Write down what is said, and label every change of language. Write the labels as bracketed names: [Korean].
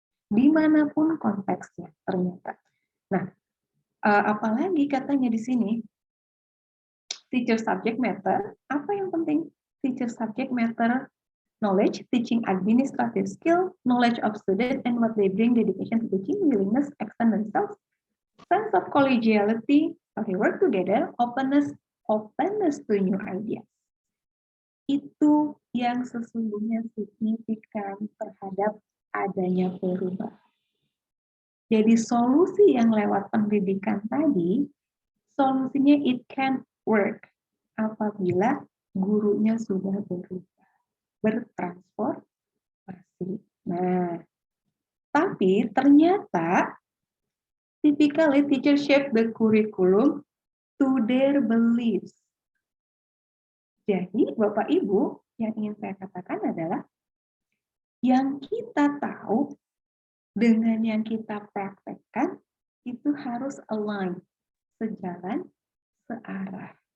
[Indonesian] Dimanapun konteksnya ternyata. Nah, apalagi katanya di sini, teacher subject matter, apa yang penting? [English] Teacher subject matter, knowledge, teaching administrative skill, knowledge of student and what they bring, dedication to teaching, willingness, extend themselves, sense of collegiality, how they work together, openness to new ideas. [Indonesian] Itu yang sesungguhnya signifikan terhadap adanya perubahan. Jadi solusi yang lewat pendidikan tadi, solusinya [English] it can work [Indonesian] apabila gurunya sudah berubah, bertransformasi. Nah, tapi ternyata [English] typically teacher shape the curriculum to their beliefs. [Indonesian] Jadi Bapak Ibu, yang ingin saya katakan adalah yang kita tahu dengan yang kita praktekkan itu harus align, sejalan, searah.